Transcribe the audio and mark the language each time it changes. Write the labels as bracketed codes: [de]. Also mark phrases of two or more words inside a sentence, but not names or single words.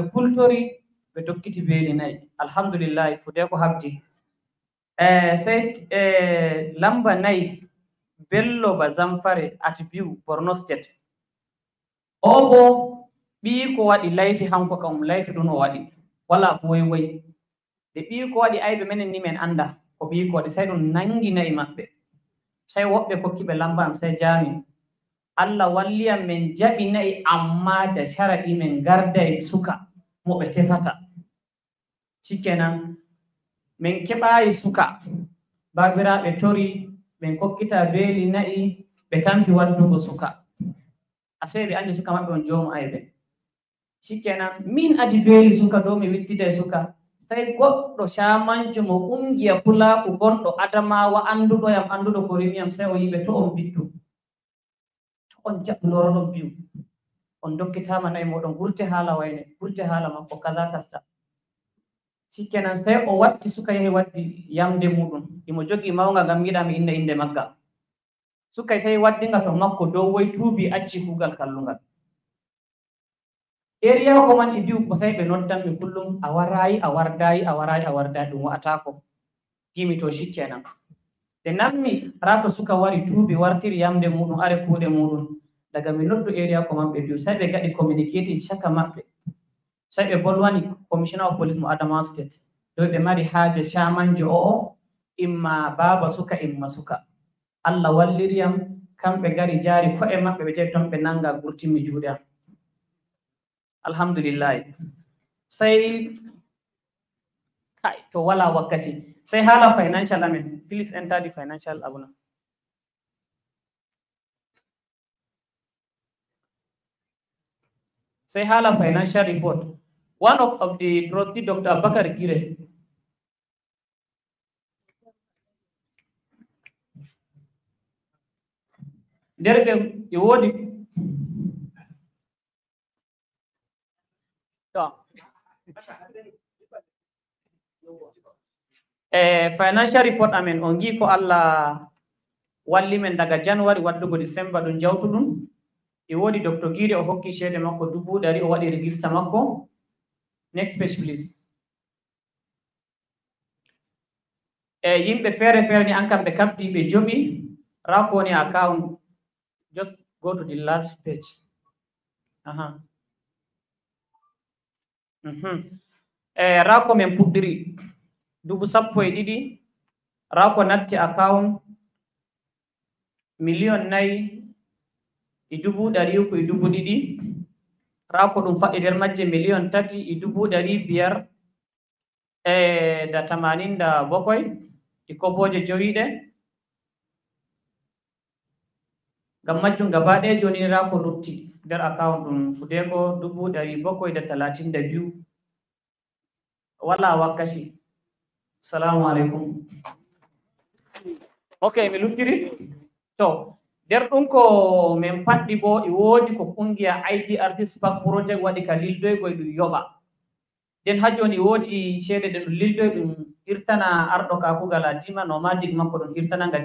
[ff] kultori ɓe dokkiti beeli nayi alhamdulillahi Fudeko habdi sey lamba nayi Bello ba Zamfare at Biu Borno State o bo ɓii ko waɗi layfi hanko kam layfi ɗum o waɗi wala woy woy de ɓii ko waɗi ayɓe menen ni men anda ko ɓii ko waɗi sey ɗum nangi nayi maɓɓe sey woɓɓe kokkiɓe lamba am sey jami Allah walliya men jaɓi nayi amma da sharaɗi men garda e suka mo ɓe tefata shikenan min keɓayi suka babiraɓe tori min kokkita beeli nayi ɓe tampi waddugo suka asai ɓe andi suka maɓɓe on jomu ayɓe shikenan min adi beeli suka dow mi wittida suka sai goɗɗo shamanjo mo ƙungiya pulaku gonɗo Adamawa anduɗoyam anduɗo ko rimiyam sai o yiɓe to on bittu to on jaɓu loroɗon biyu on dokkitama nayi moɗon gurte haala wayne gurte haala makko kaza kasta shikenan sai o watti suka yahi waddi yamde muɗum imo jogi mawga ngam yiɗami inna inde magga suka tawi waddinga to makko dow woy tuubi acci kuugal kallungal area ko man e diw ko sai ɓe noddanɓe kullum a warayi a wardayi a warayi a wardayi ɗum wa'atako gimi to shikenan te nammi rato suka wari tuubi wartiri yamde muɗum are kuuɗe muɗum daga mi noddu area ko man ɓe diw sai ɓe gaɗi communicating caka maɓɓe sai ɓe bolwani [en] commissioner of police [ff] mo Adamawa state dow ɓe mari haaje shamanjo o'o imma baba suka imma suka Allah walliriyam kamɓe gari jaari ko'e maɓɓe ɓe tawi ton ɓe nanga gurtimi juuɗe am alhamdulillahi sai kai to wala wakkati sai haala financial amen [en] please enter the financial [ff] abuna sai haala [en] financial report one of the trustee Dr. [ff] Abakar Gire nder ɓe e woodi [en] financial report [ff] amen on gi ko Allah walli men daga January waddugo December ɗum jawtu ɗum e woodi Dr. Gire o hokki ceede makko 100,000 o waɗi register makko [en] next page please [ff] yimɓe feere feere ni an kam ɓe kabdi ɓe joɓi rakoni account [en] just go to the last page [ff] rako men puɗɗiri 12,000 rako natti account 4,302,000 rako ɗum faɗɗi nder majje 3,587 e koboje jowiɗe ngam majjum gaba ɗaya joni rako lutti nder account ɗum Fudeko 732 wala wakkati [ar] assalamu alaikum [ff] ok mi luttiri to nder ɗum ko min faɗɗi bo e woodi ko kungiya IDRC SPAC project waɗi ka lildoygo e ɗum yoɓa nden ha joni woodi ceede ɗe ɗum lildoy ɗum irtana arɗo kakugal a dima nomadic makko ɗum irtananga